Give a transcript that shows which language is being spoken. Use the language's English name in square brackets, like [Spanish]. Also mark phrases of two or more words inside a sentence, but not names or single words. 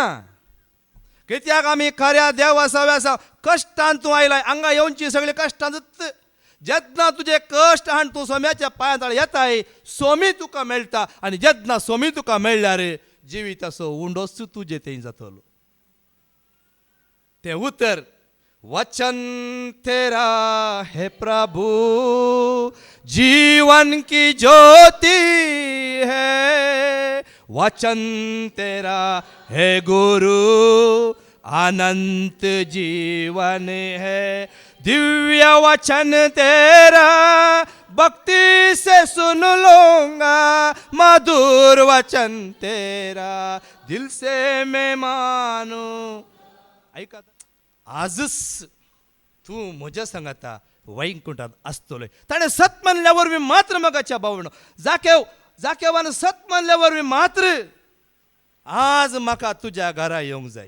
[Konkani] कित्याक आमी खऱ्या देवा सवय आसा. कश्टांत तूं आयलाय हांगा येवनची सगळी कश्टांत. जेन्ना तुजे कश्ट आनी तूं सोम्याच्या पांया तळ येताय सोमी तुका मेळटा. आनी जेन्ना सोमी तुका मेळ्ळ्यार जिवीत असो उंडोस तुजे थंय जातलो. ते उतर [Hindi] वचन तेरा है प्रभु जीवन की ज्योति है. वचन तेरा है गुरु अनंत जीवन है. दिव्य वचन तेरा भक्ति से सुन लूंगा. मधुर वचन तेरा दिल से मैं मानू. [Konkani] ऐका आजच तू म्हज्या सांगाता वैकुंठात आसतलोय. ताणें सत म्हणल्यावर मी मात्र मगाच्या भावनो जाकेवान सत म्हणल्यावर मी मात्र आज म्हाका तुज्या घरा येवंक जाय.